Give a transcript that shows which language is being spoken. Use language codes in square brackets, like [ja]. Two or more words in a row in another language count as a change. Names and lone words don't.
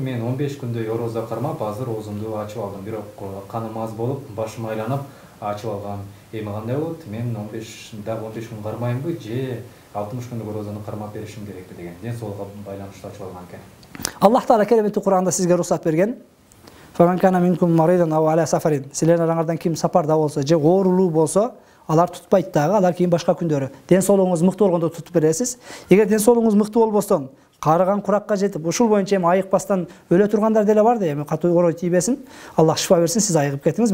[ky] Мен 15 күндөй орозо кармап, азыр оозумду ачып алдым. Бирок каным аз болуп, башым айланып ачып алгам. Эми кандай болот? Мен 15 күн кармаймбы же 60 күндүк орозону кармап беришим керекпи деген. Ден соолукка байланыштуу ачып алган экен. Аллах Таала кереметтүү Кур'анда сизге уруксат берген. [ar] فمن كان منكم مريضا أو على سفر. [ky] Силердин араңардан ким сапарда болсо же оорулуу болсо, алар тутпайт дагы, алар кийин башка күндөрү. Ден соолугуңуз мыкты болгондо тутуп бересиз. Эгер ден соолугуңуз мыкты болбосо, карыган куракка жетип, ушул боюнча эми айыкпастан өлө тургандар деле бар да, эми катуу орой тийбесин. Аллах шифа берсин, сиз айыгып кеттиңиз.